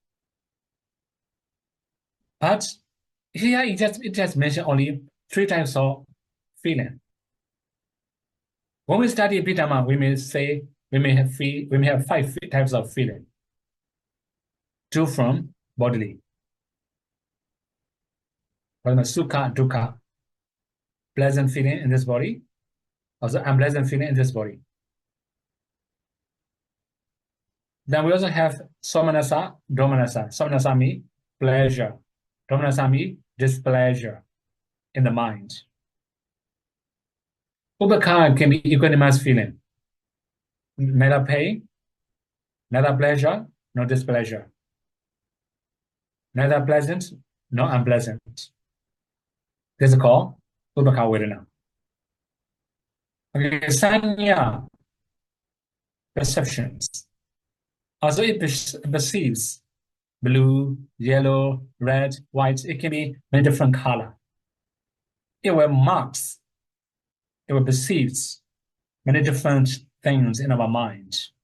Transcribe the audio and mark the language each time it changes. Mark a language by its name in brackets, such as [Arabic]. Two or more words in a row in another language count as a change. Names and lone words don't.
[English] But here it just mentioned only 3 types of feeling. When we study Abhidhamma, we may have five types of feeling. Two from bodily. [Pali] Sukha, dukkha, [English] pleasant feeling in this body, also unpleasant feeling in this body. Then we also have [Pali] somanasa, domanasa. [English] Somanasa means pleasure. Domanasa means displeasure in the mind. Upekkha can be equanimous feeling. Neither pain, neither pleasure, nor displeasure. Neither pleasant, nor unpleasant. This is called [Pali] upekkha vedana. [English] Okay, sanya, perceptions. Also, it perceives blue, yellow, red, white. It can be many different color. It will marks. It will perceives many different things in our mind.